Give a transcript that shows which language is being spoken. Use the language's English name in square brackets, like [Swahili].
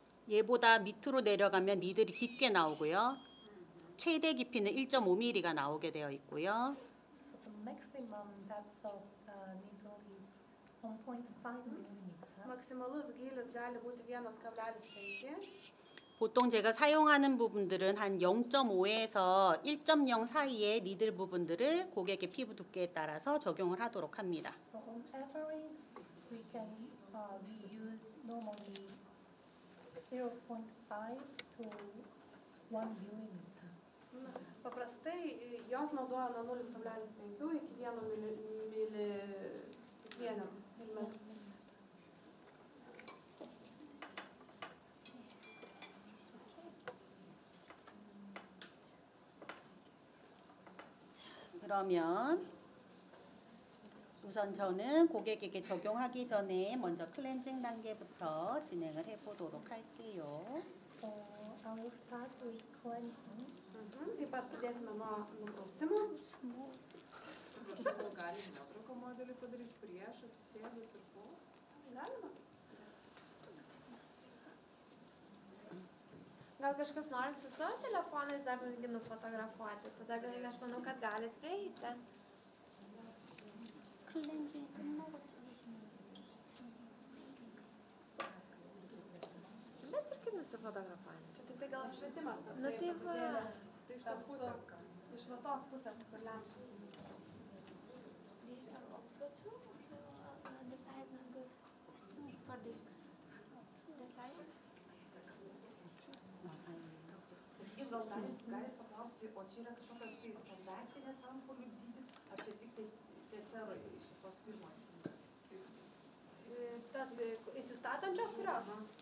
[Korean] 얘보다 밑으로 내려가면 니들이 깊게 나오고요. 최대 깊이는 1.5mm가 나오게 되어 있고요. [English] So the maximum depth of the needle is 1.5 mm. [Lithuanian] maksimalus gylis gali būti 1,5. [Korean] 보통 제가 사용하는 부분들은 한 0.5에서 1.0 사이의 니들 부분들을 고객의 피부 두께에 따라서 적용을 하도록 합니다. [English] So on average, we can use normally 0.5 to 1 millimeter. [Lithuanian] Paprastai jos naudoja nuo 0,5 iki 1 milimetrų. [Korean] 그러면 우선 저는 고객에게 적용하기 전에 먼저 클렌징 단계부터 진행을 해보도록 할게요. [English] So I will start with cleansing. [Lithuanian] Taip pat pradėsime nuo nuprausimo. Galim nuotrauką modelį padaryti prieš, atsisėdus ir po? Galima. Gal kažkas norit su savo telefonais dar irgi nufotografuoti, tada gal aš manau, kad galit prieiti. Bet ir kaip nusifotografuojant? Tai gal apšvietimas tas. Nu tai va. Iš va tos pusės, kur lempa. [English] These are also too, so the size not good for this. The size? [Lithuanian] Sakykim, gal galit paklausti, o čia yra kažkokios tai standartinės ampulių dydis, ar čia tik tai teserai šitos firmos? Tas įsistatančios kurios?